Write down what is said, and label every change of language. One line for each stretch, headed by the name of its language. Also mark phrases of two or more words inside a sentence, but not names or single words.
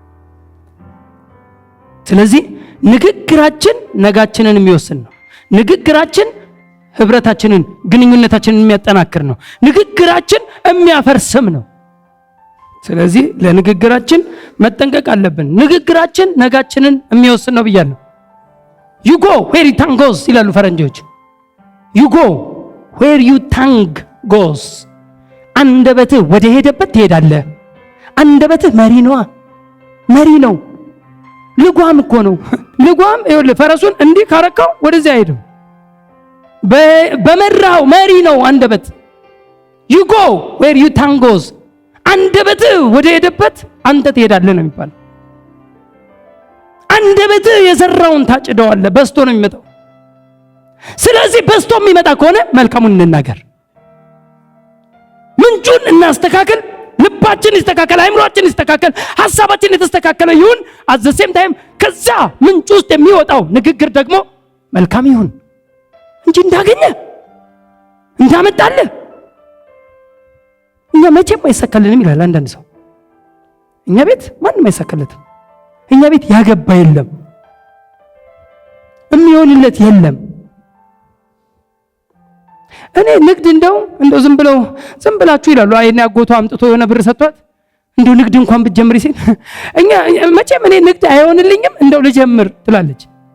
Amharic: ስለዚህ ንግግራችን ነጋችንን የሚወስን ነው። ንግግራችን ህብረታችንን፣ ግንኙነታችንን የሚያጠናክር ነው። ንግግራችን የሚያፈርስም ነው። ስለዚህ ለንግግራችን መጠንቀቅ አለብን። ንግግራችን ነጋችንን የሚወስን ነው ብያለሁ።
English: you go where your tongue goes
Amharic: ይላሉ ፈረንጆች።
English: you go where your tongue goes።
Amharic: አንደበትህ ወደ ሄደበት ትሄዳለህ። አንደበትህ መሪ ነው። ልጓም እኮ ነው። ልጓም ይኸውልህ ፈረሱን እንዲህ ካረካው ወደዚያ አይሄድም። በመራው መሪ ነው አንደበት።
English: you go where your tongue goes።
Amharic: አንደበትህ ወደ ሄደበት አንተ ትሄዳለህ ነው የሚባለው። አንደበትህ የዘራውን ታጭደዋለህ። በስቶ ነው የሚመጣው። ስለዚህ በስቶ የሚመጣ ከሆነ መልካሙን እንናገር። ምንጩን እናስተካክል። ልባችን ይስተካከል፣ አይምሮአችን ይስተካከል፣ ሐሳባችን የተስተካከለ ይሁን።
English: at the same time
Amharic: ከዛ ምንጭ ውስጥ የሚወጣው ንግግር ደግሞ መልካም ይሁን እንጂ እንዳመጣለ እኛ መቼም አይሳካልንም ይላል አንዳንድ ሰው። እኛ ቤት ማንም አይሳካለትም። እኛ ቤት ያገባ የለም፣ የሚሆንለት የለም። እኔ ንግድ እንደው ዝም ብላችሁ ይላሉ። አይኔ አጎቷ አምጥቶ የሆነ ብር ሰጥቷት እንደው ንግድ እንኳን ብትጀምሪ ሲል እኛ መቼም እኔ ንግድ አይሆንልኝም እንደው ልጀምር ትላለች።